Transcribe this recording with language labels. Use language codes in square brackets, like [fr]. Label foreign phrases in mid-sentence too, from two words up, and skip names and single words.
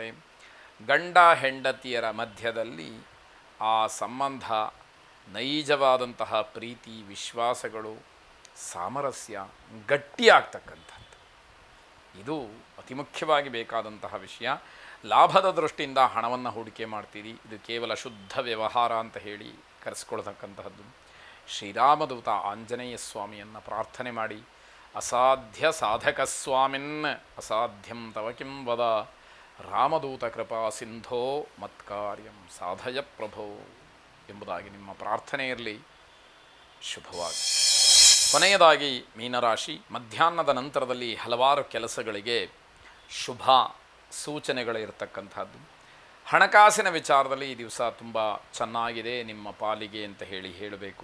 [kn] ಗಂಡ ಹೆಂಡತಿಯರ ಮಧ್ಯದಲ್ಲಿ ಆ ಸಂಬಂಧ, ನೈಜವಾದಂತಹ ಪ್ರೀತಿ, ವಿಶ್ವಾಸಗಳು, ಸಾಮರಸ್ಯ ಗಟ್ಟಿಯಾಗ್ತಕ್ಕಂಥದ್ದು ಇದು ಅತಿ ಮುಖ್ಯವಾಗಿ ಬೇಕಾದಂತಹ ವಿಷಯ. ಲಾಭದ ದೃಷ್ಟಿಯಿಂದ ಹಣವನ್ನು ಹೂಡಿಕೆ ಮಾಡ್ತೀರಿ. ಇದು ಕೇವಲ ಶುದ್ಧ ವ್ಯವಹಾರ ಅಂತ ಕರೆಸ್ಕೊಳ್ತಕ್ಕಂತಹದ್ದು. ಶ್ರೀರಾಮದೂತ ಆಂಜನೇಯ ಸ್ವಾಮಿಯನ್ನು ಪ್ರಾರ್ಥನೆ ಮಾಡಿ, [sa] ಅಸಾಧ್ಯ ಸಾಧಕ ಸ್ವಾಮಿನ್ ಅಸಾಧ್ಯಂ ತವ ಕಿಂ ವದ ರಾಮದೂತ ಕೃಪಾ ಸಿಂಧೋ ಮತ್ಕಾರ್ಯಂ ಸಾಧಯ ಪ್ರಭೋ [kn] ಎಂಬುದಾಗಿ ನಿಮ್ಮ ಪ್ರಾರ್ಥನೆ ಇರಲಿ. ಶುಭವಾಗಿ. ಕೊನೆಯದಾಗಿ ಮೀನರಾಶಿ, ಮಧ್ಯಾಹ್ನದ ನಂತರದಲ್ಲಿ ಹಲವಾರು ಕೆಲಸಗಳಿಗೆ ಶುಭ ಸೂಚನೆಗಳಿರ್ತಕ್ಕಂಥದ್ದು. ಹಣಕಾಸಿನ ವಿಚಾರದಲ್ಲಿ ಈ ದಿವಸ ತುಂಬ ಚೆನ್ನಾಗಿದೆ ನಿಮ್ಮ ಪಾಲಿಗೆ ಅಂತ ಹೇಳಬೇಕು.